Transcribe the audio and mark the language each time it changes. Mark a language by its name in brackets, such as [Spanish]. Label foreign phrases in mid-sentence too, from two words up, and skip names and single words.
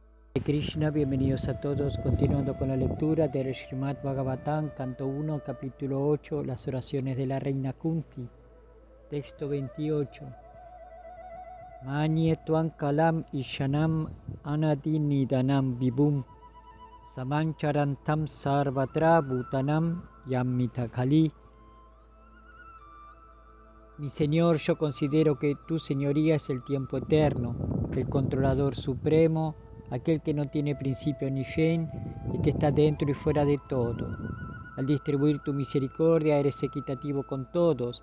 [Spanish] Krishna, bienvenidos a todos, continuando con la lectura del Srimad Bhagavatam, canto 1, capítulo 8, las oraciones de la reina Kunti, texto 28. [Sanskrit] Manye tuan kalam ishanam anadi nidanam vibhum samancharantam sarvatra bhutanam yammita kali. [Spanish] Mi Señor, yo considero que tu señoría es el tiempo eterno, el controlador supremo, aquel que no tiene principio ni fin y que está dentro y fuera de todo. Al distribuir tu misericordia eres equitativo con todos.